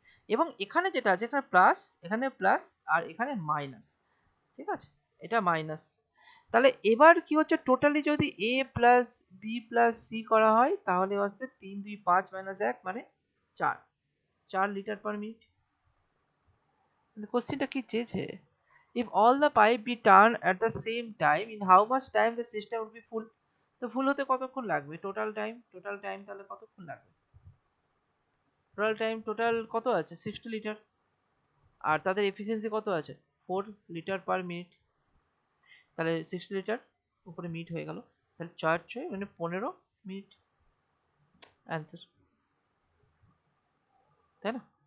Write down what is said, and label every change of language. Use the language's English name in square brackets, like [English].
[Bangla] এবং এখানে যেটা আছে এখানে প্লাস, এখানে প্লাস, আর এখানে মাইনাস, ঠিক আছে, এটা মাইনাস। তাহলে এবার কি হচ্ছে, টোটালি যদি a plus B plus C করা হয় তাহলে আসবে 3 2 5 মাইনাস 1 মানে 4 লিটার পার মিনিট। কোশ্চেনটা কি চেয়েছে, [English] if all the pipe be turned at the same time in how much time the system would be full? [Bangla] তো ফুল হতে কতক্ষণ লাগবে, টোটাল টাইম তাহলে কতক্ষণ লাগবে, টোটাল কত আছে 60 লিটার, আর তাদের এফিসিয়েন্সি কত আছে 4 লিটার পার মিনিট, তাহলে 60 লিটার উপরে মিনিট হয়ে গেল, তাহলে 4 6 মানে 15 মিনিট অ্যান্সার, তাই না?